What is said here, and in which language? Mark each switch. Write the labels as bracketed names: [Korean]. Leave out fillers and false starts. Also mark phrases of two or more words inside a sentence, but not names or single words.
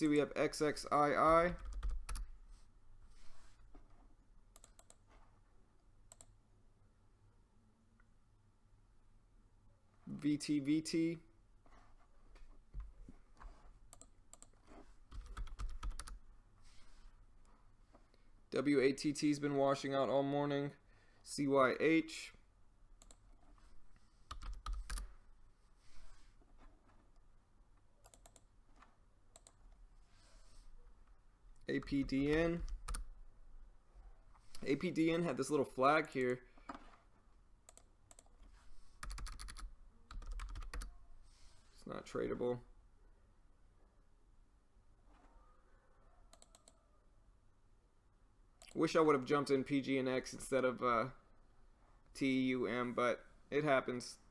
[English] We have XXII. VTVT. WATT's been washing out all morning. CYH. APDN. APDN had this little flag here. Not tradable. Wish I would have jumped in PGNX instead of TEUM, but it happens.